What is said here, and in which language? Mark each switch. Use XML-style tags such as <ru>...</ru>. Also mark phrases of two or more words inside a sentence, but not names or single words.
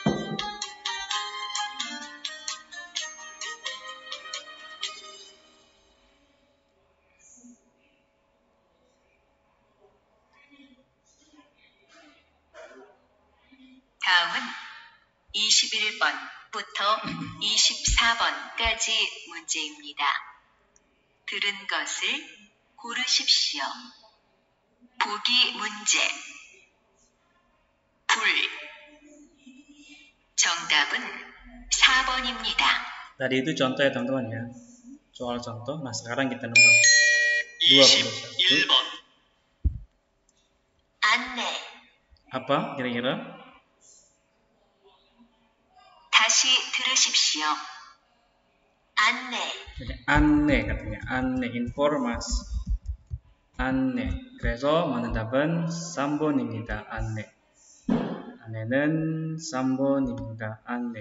<ko>다음은 21번부터 24번까지 문제입니다. 들은 것을 고르십시오. 보기 문제. 불. 정답은 4번입니다.</ko> <id>Tadi itu contoh ya teman-teman ya. Soal contoh. Nah sekarang kita nomor 21.</id> <ko>안내.</ko> <id>Apa kira-kira?</id> <ko>다시 들으십시오. 안내.</ko> <id>안내 katanya. 안내 informasi.</id> <ko>안내. 그래서 맞는 답은 3번입니다. 안내. 안내는 3번입니다. 안내.</ko>